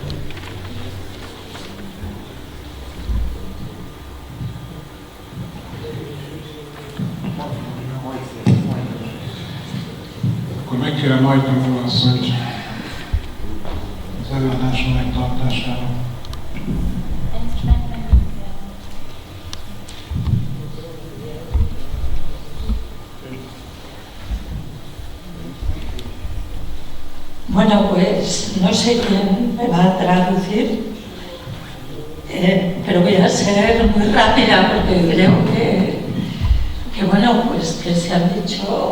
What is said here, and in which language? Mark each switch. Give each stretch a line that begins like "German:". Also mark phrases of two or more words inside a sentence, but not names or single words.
Hungarian: Akkor megkérem Majdan úr asszonyt az előadáson megtartására.
Spanish: Bueno, pues no sé quién me va a traducir, pero voy a ser muy rápida porque creo que bueno, pues que se han dicho.